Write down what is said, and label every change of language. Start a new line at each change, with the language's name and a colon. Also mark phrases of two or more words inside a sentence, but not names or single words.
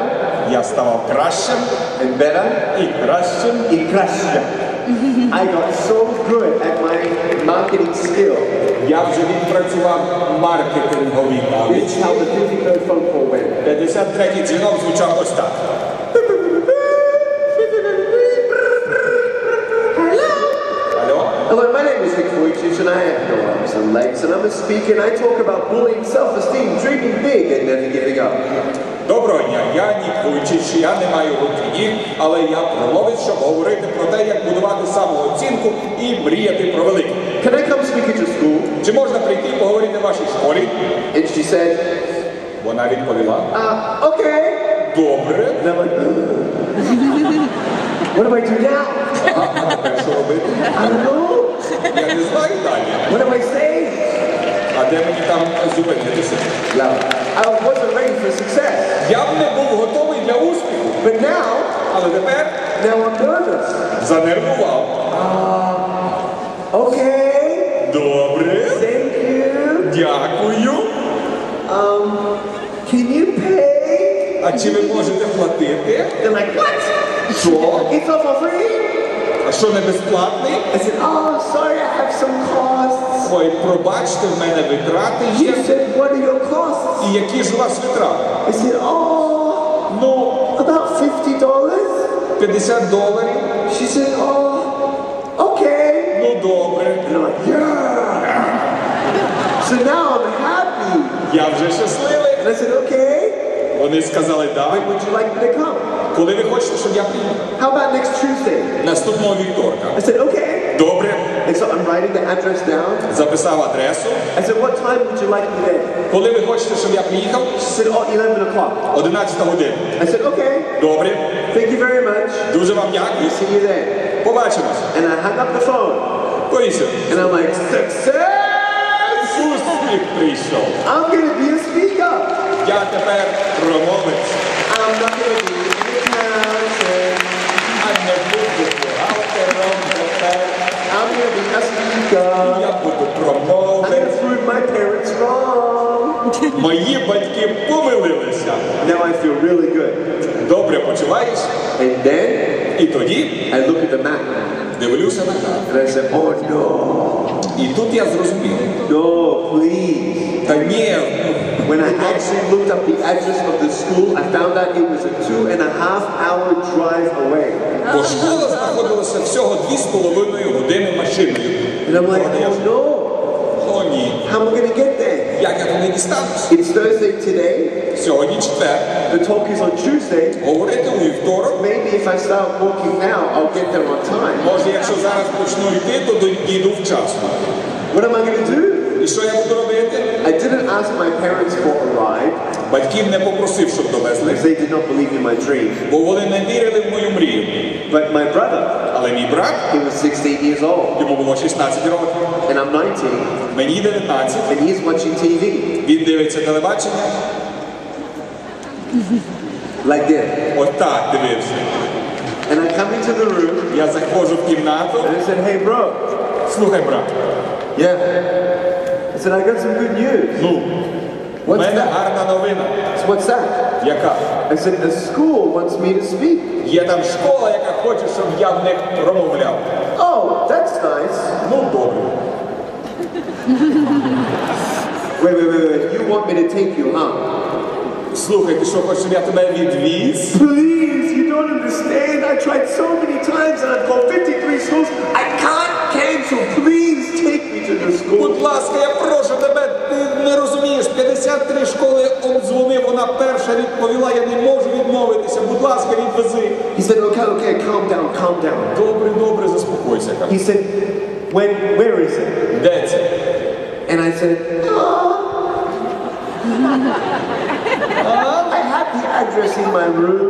Ukrainian: я ставав кращим
English: and better
Ukrainian: і кращим.
English: and crusher. I got so good at my marketing skill.
Ukrainian: Я вже відпрацював маркетингові
English: This
Ukrainian: навички.
English: is how the 53rd phone call went.
Ukrainian: 53-й дзвінок звучав ось так. Алло?
English: Hello, my name is Nik Vouchич and I have no arms and legs and I'm a speaker and I talk about bullying, self-esteem, dreaming big and never giving up.
Ukrainian: Доброго дня, я Ник Вуйчич, я не маю рук і ніг, але я промовець, щоб говорити про те, як будувати самооцінку і мріяти про велике.
English: Can I come speak at your school?
Ukrainian: Чи можна прийти і поговорити в вашій школі?
English: And she said,
Ukrainian: Вона відповіла,
English: okay.
Ukrainian: добре.
English: And I'm like, what do I do now?
Ukrainian: А тепер що робити?
English: I don't know.
Ukrainian: Я не знаю далі.
English: What do I say?
Ukrainian: А де мені там зупинитися?
English: No, I wasn't ready for success.
Ukrainian: Я б не був готовий для успіху,
English: But now
Ukrainian: але тепер
English: I'm nervous.
Ukrainian: занервував.
English: Okay.
Ukrainian: Добре,
English: Thank you.
Ukrainian: дякую.
English: Can you pay?
Ukrainian: А чи ви можете платити?
English: They're like, what?
Ukrainian: Що?
English: It's all for free?
Ukrainian: А що, не безплатний?
English: I said, oh, sorry, I have some costs.
Ukrainian: Ой, пробачте, в мене витрати є.
English: She said, what are your costs?
Ukrainian: І які ж у вас витрати?
English: I said, oh,
Ukrainian: Ну,
English: about $50. $50. She said, oh, okay.
Ukrainian: Ну, добре.
English: And I'm like, yeah. So now I'm happy.
Ukrainian: Я вже щасливий.
English: And I said, okay.
Ukrainian: Вони сказали, да.
English: When would you like me to come?
Ukrainian: Коли ви хочете, щоб я приїхав?
English: How about next Tuesday?
Ukrainian: Наступного вівторка.
English: I said, okay.
Ukrainian: Добре.
English: And so I'm writing the address down.
Ukrainian: Записав адресу.
English: I said, what time would you like me there?
Ukrainian: Коли ви хочете, щоб я приїхав?
English: She said, oh, 11 o'clock.
Ukrainian: 11 година.
English: I said, okay.
Ukrainian: Добре.
English: Thank you very much.
Ukrainian: Дуже вам дякую.
English: See you there.
Ukrainian: Побачимось.
English: And I hung up the phone.
Ukrainian: Повісив.
English: And I'm like, success!
Ukrainian: Успіх прийшов.
English: I'm going to be a speaker.
Ukrainian: Я тепер промовець.
English: I'm not going to be an accountant.
Ukrainian: А не буду бухгалтером тепер.
English: I'm going to be a speaker.
Ukrainian: Я буду
English: I'm going
Ukrainian: промовець.
English: to prove my parents wrong.
Ukrainian: Мої батьки помилилися.
English: Now I feel really good.
Ukrainian: Добре почуваєш?
English: And then
Ukrainian: І тоді
English: I look at the map.
Ukrainian: дивлюся на карту.
English: And I said, oh no.
Ukrainian: І тут я зрозумів.
English: No, please.
Ukrainian: Та ні,
English: When I actually looked up the address of the school, I found out it was a 2.5-hour drive away.
Ukrainian: бо школа знаходилася всього 2,5 години машиною.
English: And I'm like, oh no,
Ukrainian: О ні,
English: how am I going to get there?
Ukrainian: як я туди дістанусь?
English: It's Thursday today.
Ukrainian: Сьогодні четвер.
English: The talk is on Tuesday.
Ukrainian: Говорити у вівторок.
English: Maybe if I start walking now, I'll get there on time.
Ukrainian: Може, якщо зараз почну йти, то дійду вчасно.
English: What am I going to do?
Ukrainian: І що я буду робити?
English: I didn't ask my parents for a ride
Ukrainian: Батьків не попросив, щоб довезли,
English: because they did not believe in my dream.
Ukrainian: бо вони не вірили в мою мрію.
English: But my brother,
Ukrainian: Але мій брат,
English: he was 16 years old,
Ukrainian: йому було 16 років,
English: and I'm 19,
Ukrainian: мені 19,
English: and he's watching TV
Ukrainian: він дивиться телебачення,
English: like this.
Ukrainian: отак дивився.
English: And I come into the room,
Ukrainian: Я заходжу в кімнату,
English: and I said, hey bro,
Ukrainian: слухай, брат,
English: yeah. I said, I got some good news.
Ukrainian: ну, в
English: What's
Ukrainian: мене
English: that?
Ukrainian: гарна новина.
English: So what's that?
Ukrainian: Яка?
English: I said, the school wants me to speak.
Ukrainian: Є там школа, яка хоче, щоб я в них промовляв.
English: Oh, that's nice.
Ukrainian: Ну, добре.
English: Wait. You want me to take you, huh?
Ukrainian: Слухай, ти що, хочеш, щоб я тебе відвіз?
English: Please, you don't understand. I tried so many times and I've called 53 schools. I can't cancel. Please take me to the school.
Ukrainian: Будь ласка, я прошу тебе, ти не розумієш, 53 школи обдзвонив, вона перша відповіла, я не можу відмовитися, будь ласка, відвези.
English: He said, okay, calm down.
Ukrainian: Добре, заспокойся.
English: He said, where is it?
Ukrainian: Де це?
English: And I said, I have the address in my room.